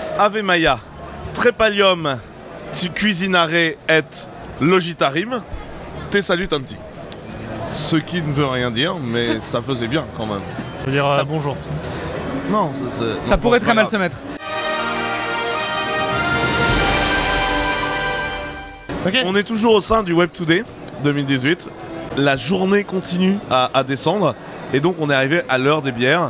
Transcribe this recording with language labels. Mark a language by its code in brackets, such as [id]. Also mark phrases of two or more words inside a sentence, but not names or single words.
[fr] Ave Maia, Trepalium, cuisinare et logitarim, te salutanti. Ce qui ne veut rien dire, mais ça faisait bien quand même. Ça veut dire bonjour. Non, ça pourrait très mal se mettre. Okay. On est toujours au sein du Web Today 2018. La journée continue à descendre et donc on est arrivé à l'heure des bières.